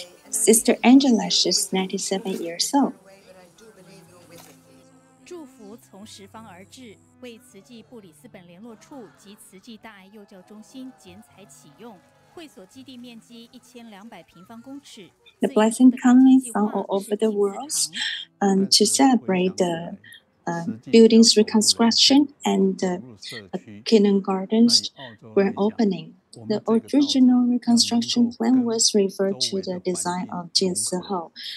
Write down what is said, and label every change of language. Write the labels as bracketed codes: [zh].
[en] Sister Angela, she's 97 years old. [zh] 祝福从十方而至，为慈济布里斯本联络处及慈济大爱幼教中心剪彩启用。会所基地面积1200平方公尺。 [en] The blessing coming from all over the world to celebrate the buildings reconstruction and the kindergartens were opening. The original reconstruction plan was referred to the design of Jin Siho.